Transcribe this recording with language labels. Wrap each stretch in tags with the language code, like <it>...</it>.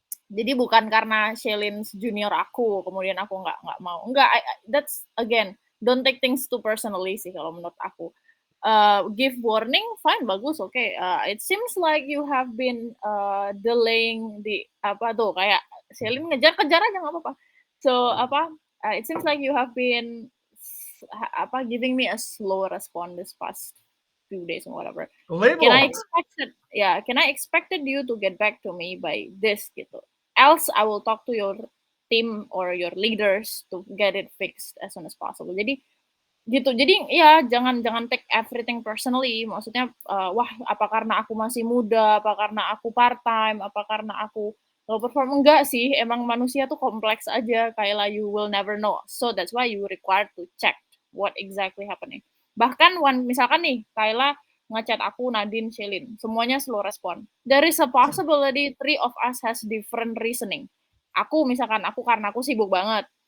<id>Jadi bukan karena Shailene junior aku, kemudian aku nggak mau. Enggak,</id> <en>that's again, don't take things too personally</en> <id>sih kalau menurut aku.</id> <en>Give warning, fine, bagus, okay. It seems like you have been delaying</en> <id>kayak Shailene ngejar-kejar aja nggak apa-apa.</id> <en>So it seems like you have been giving me a slow response this past few days or whatever. Label. Can I expected you to get back to me by this gitu. Else I will talk to your team or your leaders to get it fixed as soon as possible.</en> <id>Jadi gitu. Jadi ya jangan</id> <en>take everything personally.</en> <id>Maksudnya wah apa karena aku masih muda, apa karena aku part time, apa karena aku</id> <en>low perform,</en> <id>enggak sih. Emang manusia tuh kompleks aja. Kayak</id> <en>you will never know. So that's why you required to check what exactly happening.</en> <id>Bahkan misalkan nih Kayla ngechat aku, Nadine, Shailene, semuanya</id> <en>slow respon. There is a possibility 3 of us has different reasoning.</en> <id>Aku misalkan karena aku sibuk banget.</id>